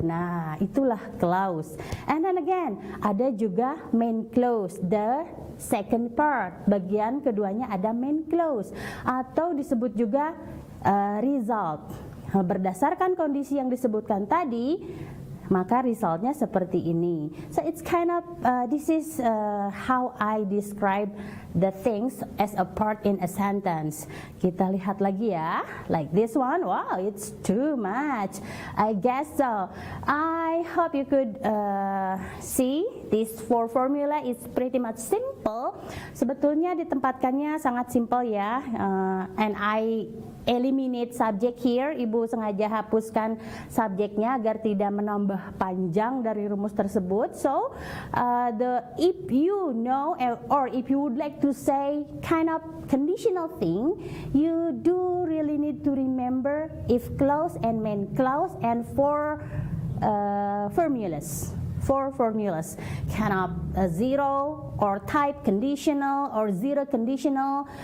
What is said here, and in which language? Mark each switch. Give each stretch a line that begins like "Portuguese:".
Indonesian: Nah, itulah clause.
English: And then again,
Indonesian: ada juga main clause,
English: the second part.
Indonesian: Bagian keduanya ada main clause, atau disebut juga result. Berdasarkan kondisi yang disebutkan tadi, maka resultnya seperti ini.
English: So it's kind of this is how I describe the things as a part in a sentence.
Indonesian: Kita lihat lagi ya,
English: like this one. Wow, it's too much. I guess so. I hope you could see this four formula is pretty much simple.
Indonesian: Sebetulnya ditempatkannya sangat simple ya,
English: and I eliminate subject here.
Indonesian: Ibu sengaja hapuskan subjeknya agar tidak menambah panjang dari rumus tersebut.
English: So, if you know or if you would like to say kind of conditional thing, you do really need to remember if clause and main clause and four formulas. Four formulas, kind of zero or type conditional or zero conditional.